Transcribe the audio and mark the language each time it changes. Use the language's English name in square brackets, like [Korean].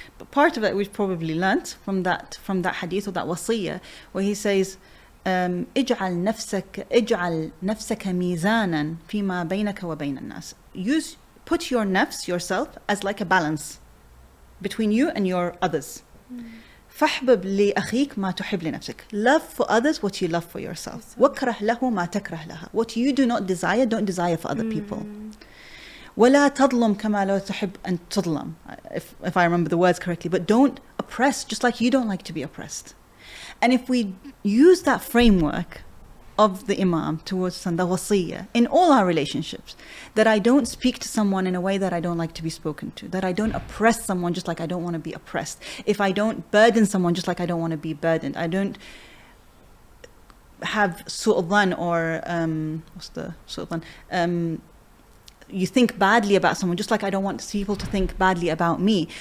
[English] But part of it we've probably learnt from that hadith or that wasiyah, where he says, اجعل نفسك ميزانا فيما بينك وبين الناس. Put your nafs, yourself, as like a balance between you and your others. [Arabic] فاحبب لأخيك ما تحب لنفسك. [English] Love for others what you love for yourself. [Arabic] واكره له ما تكره لها. [English] What you do not desire, don't desire for other people. [Arabic] ولا تظلم كما لا تحب أن تظلم. [English] If I remember the words correctly, but don't oppress just like you don't like to be oppressed. And if we use that framework of the Imam towards the wasiyah in all our relationships, that I don't speak to someone in a way that I don't like to be spoken to, that I don't oppress someone just like I don't want to be oppressed, if I don't burden someone just like I don't want to be burdened, I don't have su'adhan or what's the su'adhan, you think badly about someone just like I don't want people to think badly about me.